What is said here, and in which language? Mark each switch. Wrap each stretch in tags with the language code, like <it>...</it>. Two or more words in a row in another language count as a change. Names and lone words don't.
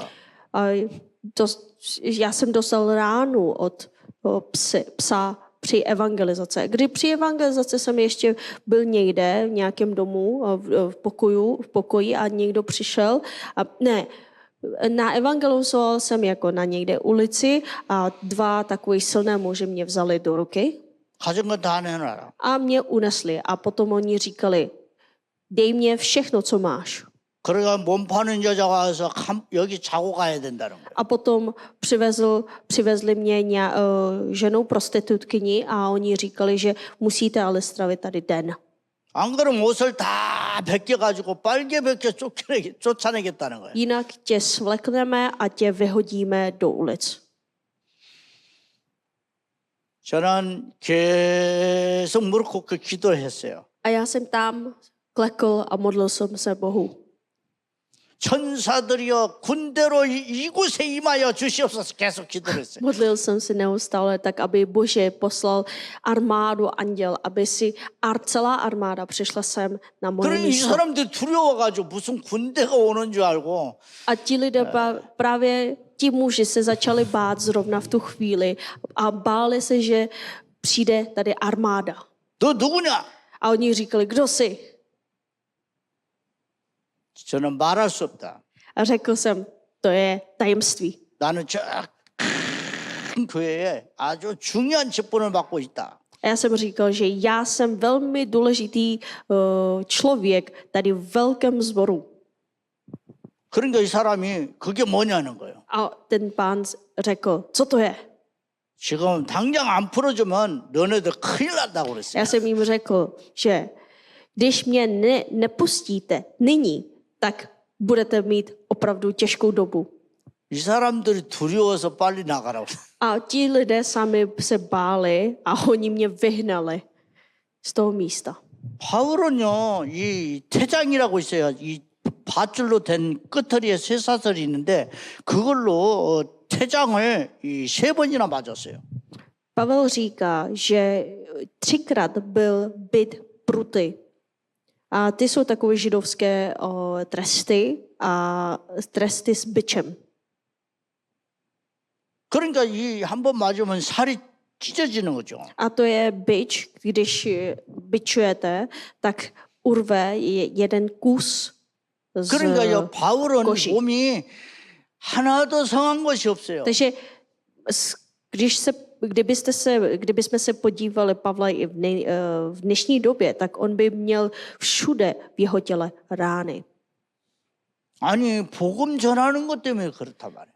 <cs>a já jsem dostal ránu od psa při evangelizaci. Při evangelizaci jsem ještě byl někde v nějakém domu, v pokoji a někdo přišel a na evangelizoval jsem jako na někde ulici a 2 takový silné muži mě vzali do ruky</cs> <ko>가진 거 다 내놔라.</ko> <cs>a mě unesli. A potom oni říkali, dej mě všechno, co máš.</cs> <ko>그러니까 몸 파는 여자가 와서 여기 자고 가야 된다는 거예요.</ko> <cs>A potom přivezli mě ženou prostitutkyni a oni říkali, že musíte ale stravit tady den.</cs> <ko>안 그러면 옷을 다 벗겨가지고 빨개 벗겨 쫓아내겠다는 거예요.</ko> <cs>Jinak tě svlekneme a tě vyhodíme do ulic.</cs> <ko>저는 계속 무릎 꿇고 기도를 했어요.</ko> <cs>A já jsem tam klekl a modlil jsem se Bohu.</cs> <ko>천사들이여 군대로 이곳에 임하여 주시옵소서 계속 기도를 했어요.</ko> <cs>Modlil jsem se neustále tak, aby Bože poslal armádu anděl, aby si celá armáda přišla sem na moje</cs> <ko>그러니 이</ko> <cs>místo.</cs> <ko>사람들 두려워가지고 무슨 군대가 오는 줄 알고</ko> <cs>A ti lidé právě ti muži se začali bát zrovna v tu chvíli a báli se, že přijde tady armáda.</cs> <ko>너 누구냐?</ko> <cs>A oni říkali, kdo jsi?</cs> <ko>저는 말할 수 없다.</ko> <cs>A řekl jsem, to je tajemství.</cs> <ko>나는 저 큰 교회에 아주 중요한 직분을 맡고 있다.</ko> <cs>A já jsem říkal, že já jsem velmi důležitý člověk tady v velkém sboru.</cs> <ko>그러니까 이 사람이 그게 뭐냐는 거예요.</ko> <cs>A ten pán řekl, co to je?</cs> <ko>지금 당장 안 풀어주면 너네들 큰일 난다고 그랬어요.</ko> <cs>Já jsem jim řekl, že když mě nepustíte nyní, tak budete mít opravdu těžkou dobu.</cs> <ko>이 사람들이 두려워서 빨리 나가라고.</ko> <cs>A ti lidé sami se báli a oni mě vyhnali z toho místa.</cs> <ko>바울은요, 이 태장이라고 있어요. 이 밧줄로 된 끄트리에 쇠사슬이 있는데 그걸로 태장을 3번이나 맞았어요.</ko> <cs>Pavel říká, že 3krát byl bit pruty. A ty jsou takové židovské tresty a tresty s bičem.</cs> <ko>그러니까 이 한 번 맞으면 살이 찢어지는 거죠.</ko> <cs>A to je bič, když bičujete, tak urve jeden kus z</cs> <ko>그러니까요, 바울은</ko> <cs>koši.</cs> <ko>몸이 하나도 성한 것이 없어요.</ko> <cs>Takže kdybychom se podívali Pavla i v dnešní době, tak on by měl všude v jeho těle rány.</cs> <ko>아니 복음 전하는 것 때문에 그렇단 말이에요.</ko>